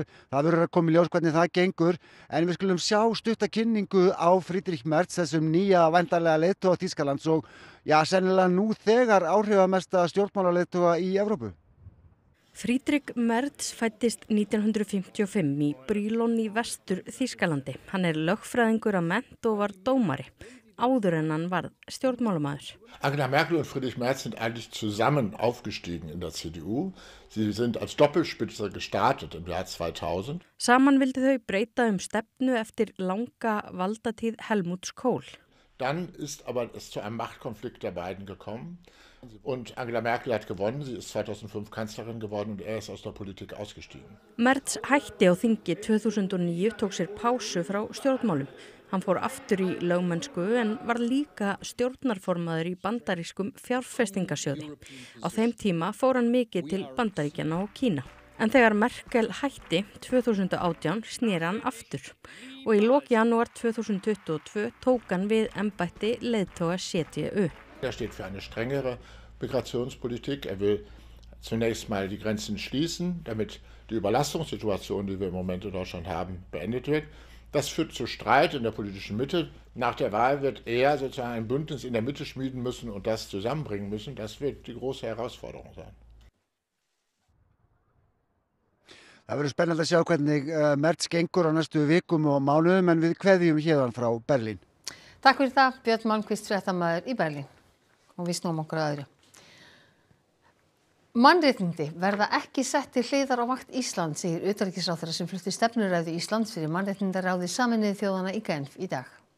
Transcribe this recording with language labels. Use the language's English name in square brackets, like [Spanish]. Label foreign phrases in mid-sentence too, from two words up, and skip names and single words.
[Icelandic] Það verður að koma í ljós hvernig það gengur, en við skulum sjá stutta kynningu á Friedrich Merz, þessum nýja væntanlega leiðtoga Þýskalands og sennilega nú þegar áhrifamesta stjórnmálaleiðtoga í Evrópu. Friedrich Merz fæddist 1955 í Brilon í vestur Þýskalandi. Hann er lögfræðingur að mennt og var dómari. áður en hann varð stjórnmálamaður. [German] Angela Merkel und Friedrich Merz sind eigentlich zusammen aufgestiegen in der CDU. Sie sind als Doppelspitze gestartet im Jahr 2000. [Icelandic] Saman vildu þau breyta stefnu eftir langa valdatíð Helmuts Kohl. [German] Dann ist aber es zu einem Machtkonflikt der beiden gekommen. Und Angela Merkel hat gewonnen, sie ist 2005 Kanzlerin geworden und er ist aus der Politik ausgestiegen. [Icelandic] Merz hætti á þingi 2009, tók sér pásu frá stjórnmálum. Hann fór aftur í lögmennsku en var líka stjórnarformaður í bandarískum fjárfestingasjóði. Á þeim tíma fór hann mikið til Bandaríkjanna og Kína. En þegar Merkel hætti 2018 sneri hann aftur og í lok janúar 2022 tók hann við embætti leiðtoga CDU. [German] Er steht für eine strengere Migrationspolitik. Er will zunächst mal die Grenzen schließen, damit die Überlastungssituation, die wir im Moment in Deutschland haben, beendet wird. Das führt zu Streit in der politischen Mitte. Nach der Wahl wird er sozusagen ein Bündnis in der Mitte schmieden müssen und das zusammenbringen müssen. Das wird die große Herausforderung sein. [Icelandic] Það verður spennandi að sjá hvernig Merz gengur á næstu vikum og mánuðum en við kveðjum héðan frá Berlín. Takk fyrir það, Björn Malmquist, fréttamaður í Berlín. Og við snúum okkur að öðru. Mannréttindi verða ekki sett til hliðar á vakt Íslands, segir utanríkisráðherra sem flutti stefnuræðu Íslands fyrir mannréttindaráði Sameinuðu þjóðanna í Genf í dag.